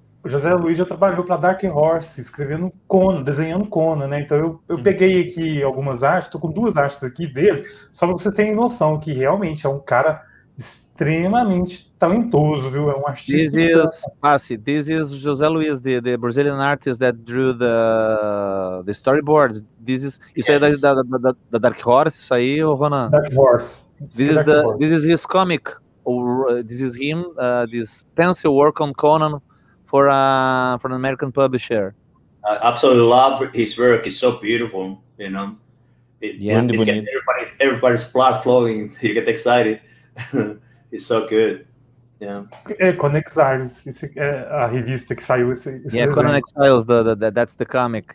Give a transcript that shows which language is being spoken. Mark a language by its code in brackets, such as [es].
[pt] o José Luiz já trabalhou para Dark Horse, escrevendo Conan, desenhando Conan, né? Então eu peguei aqui algumas artes, tô com 2 artes aqui dele, só para vocês terem noção que realmente é um cara extremamente talentoso, viu? É um artista. [en] This is José Luiz, the Brazilian artist that drew the storyboards. [pt] Isso aí é da Dark Horse, isso aí, ô Ronan? Dark Horse. [en] This is his comic. This is him, this pencil work on Conan for an American publisher. I absolutely love his work. It's so beautiful, you know. It gets everybody's blood flowing. You get excited. It's so good. Yeah. [pt] Conan Exiles, é a revista que saiu esse [en] Conan Exiles, that's the comic.